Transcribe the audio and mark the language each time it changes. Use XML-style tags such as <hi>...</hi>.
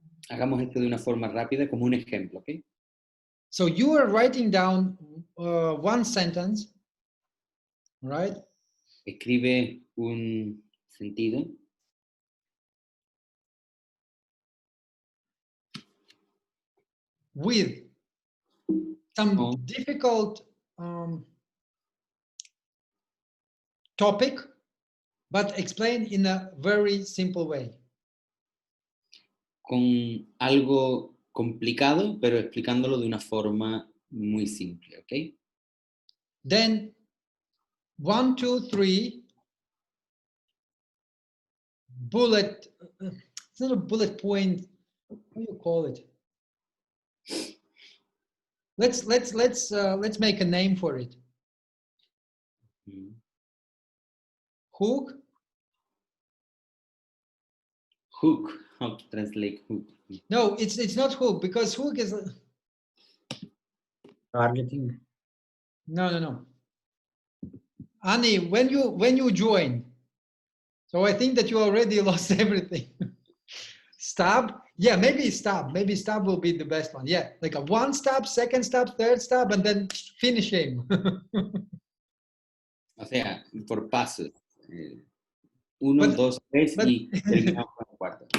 <es>Hagamos esto de una forma rápida como un ejemplo, ¿ok?</es> <en>So you are writing down one sentence, right?</en> <es>Escribe un sentido</es> <en>with some Oh. difficult topic, but explained in a very simple way.</en> <es>con algo complicado, pero explicándolo de una forma muy simple, ¿ok?</es> <en>Then 1, 2, 3 bullet. It's not a bullet point. What do you call it? Let's make a name for it. Mm. Hook. Hook, how to translate hook? No, it's not hook, because hook is Targeting. no. Annie, when you join, so I think that you already lost everything. Stab, yeah, maybe stab. Maybe stab will be the best one. Yeah, like a one stab, second stab, third stab, and then finish him.</en> <es>O sea, por pasos. 1, 2, 3 y terminamos con el cuarto.</es>